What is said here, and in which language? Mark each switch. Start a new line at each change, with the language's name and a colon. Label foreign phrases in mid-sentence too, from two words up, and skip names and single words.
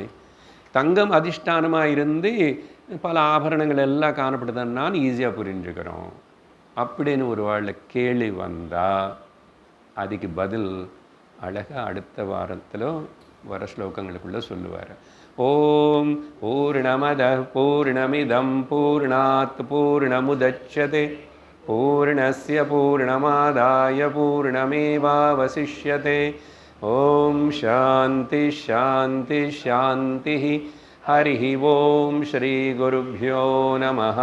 Tamil: தங்கம் அதிஷ்டானமாக இருந்து பல ஆபரணங்கள் எல்லாம் காணப்படுதுன்னு ஈஸியாக புரிஞ்சுக்கிறோம். அப்படின்னு ஒரு வேளை கேள்வி வந்தால் அதுக்கு பதில் அழகாக அடுத்த வாரத்தில் வர ஸ்லோகங்களுக்குள்ளே சொல்லுவார்.
Sanskrit: ओम् पूर्णमदः पूर्णमिदं पूर्णात् पूर्णमुदच्यते पूर्णस्य पूर्णमादाय पूर्णमेवावशिष्यते. ओम् शान्ति शान्ति शान्ति. हरिः ओम श्री गुरुभ्यो नमः.